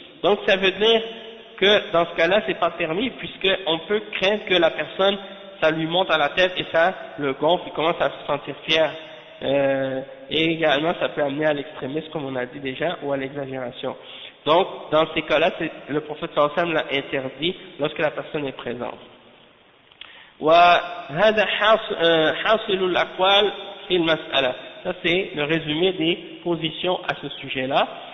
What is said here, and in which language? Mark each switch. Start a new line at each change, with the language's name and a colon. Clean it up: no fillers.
French: Donc ça veut dire que dans ce cas-là c'est pas permis puisqu'on peut craindre que la personne ça lui monte à la tête et ça le gonfle, il commence à se sentir fier. Et également ça peut amener à l'extrémisme comme on a dit déjà ou à l'exagération. Donc dans ces cas-là le prophète sallallahu alayhi wa sallam l'a interdit lorsque la personne est présente.
Arabic: وهذا حاصل الأقوال في المسألة.
French: Ça c'est le résumé des positions à ce sujet-là.